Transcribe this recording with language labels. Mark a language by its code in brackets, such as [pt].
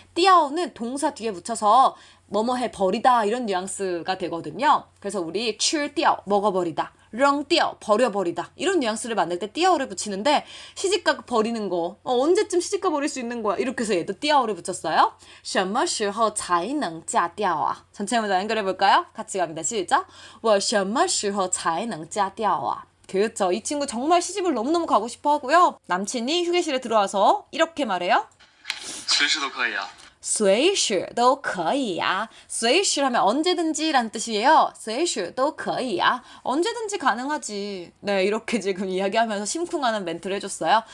[ko] 띠아오는 동사 뒤에 붙여서 뭐뭐 해 버리다 이런 뉘앙스가 되거든요. 그래서 우리 吃掉 먹어버리다. 扔掉 버려버리다 이런 뉘앙스를 만들 때 掉를 붙이는데 시집가 버리는 거 언제쯤 시집가 버릴 수 있는 거야 이렇게 해서 얘도 掉를 붙였어요. [zh] 什么时候才能嫁掉啊 [ko] 전체 문장 연결해 볼까요? 같이 갑니다. 시작. [zh] 我什么时候才能嫁掉啊 [ko] 그렇죠. 이 친구 정말 시집을 너무너무 가고 싶어 하고요. 남친이 휴게실에 들어와서 이렇게 말해요. [zh] 随时都可以啊。随时都可以啊. [ko] 随时 하면 언제든지 라는 뜻이에요. [zh] 随时都可以啊. [ko] 언제든지 가능하지. 네, 이렇게 지금 이야기하면서 심쿵하는 멘트를 해줬어요.